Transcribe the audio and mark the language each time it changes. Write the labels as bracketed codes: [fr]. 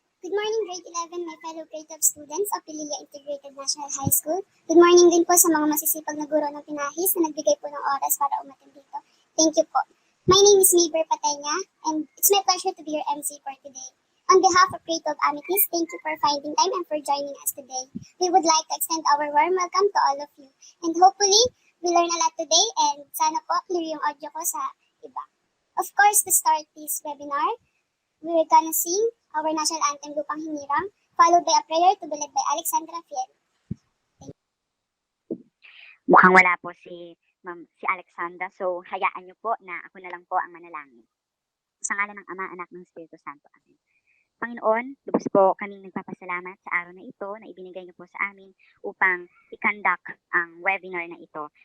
[en] Good morning, grade 11, my fellow grade 12 students of Pililla Integrated National High School. [tl] Good morning din po sa mga masisipag na guro ng Pinahis na nagbigay po ng oras para umattend dito. [en] Thank you po. My name is Maber Patenya, and it's my pleasure to be your MC for today. On behalf of Grade 12 Amities, thank you for finding time and for joining us today. We would like to extend our warm welcome to all of you. And hopefully, we learn a lot today and [tl] sana po clear yung audio ko sa iba. [en] Of course, to start this webinar, we're gonna sing our national anthem, Lupang Hinirang, followed by a prayer to be led by Alexandra Fiel. [tl] Mukhang wala po si Alexandra, so hayaan niyo po na ako na lang po ang manalangin. Sa ngalan ng Ama, Anak, ng Espiritu Santo. Amen. Panginoon, lubos po kaming nagpapasalamat sa araw na ito na ibinigay niyo po sa amin upang i-conduct ang webinar na ito.